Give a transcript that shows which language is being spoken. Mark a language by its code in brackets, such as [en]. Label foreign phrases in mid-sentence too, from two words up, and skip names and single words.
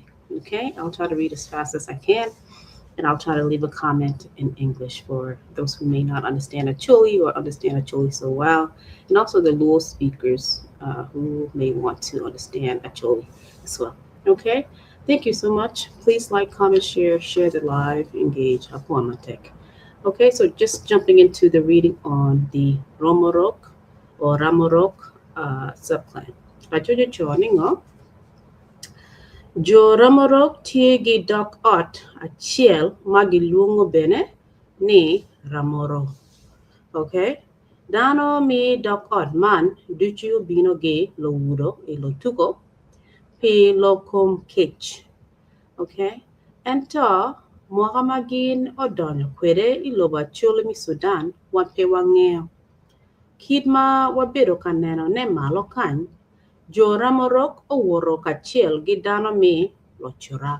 [en] Okay, I'll try to read as fast as I can, and I'll try to leave a comment in English for those who may not understand Acholi or understand Acholi so well, and also the Luo speakers who may want to understand Acholi as well. Okay, thank you so much. Please like, comment, share the live, engage. [ach] Apuamatek. [en] Okay, so just jumping into the reading on the Romorok or Ramorok subclan. [ach] Ajojo choningo, jo Ramorok tiegi dok ot achiel magi luongo bene ni Ramoro. Okay, dano mi dok ot man duchu bino gi lo wudo e lo tuko pi lo kom kech. Okay, ento Muhammadin odonyo kwede iloba chule mi Sudan wape wang'eyo. Kit ma wabedo ka neno ne malo kany, jo Ramorok owuoro kaachiel gi dano mi Lochorak.